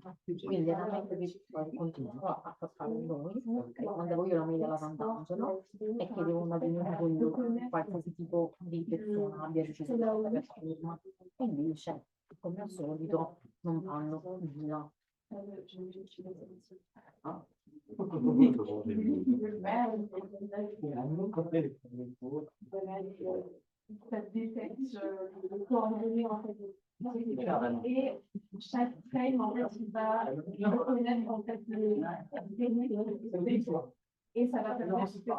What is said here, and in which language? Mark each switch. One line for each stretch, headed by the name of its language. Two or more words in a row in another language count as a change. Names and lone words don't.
Italian: Quindi era meglio che poi continuo a fare noi, e mandavo io la mail alla Sant'Angelo e chiedevo una riunione con qualsiasi tipo di persona abbia deciso di fare per firma. E invece, come al solito, non fanno nulla.
French: Et chaque frame, en fait, il va reconnaître en fait et ça va permettre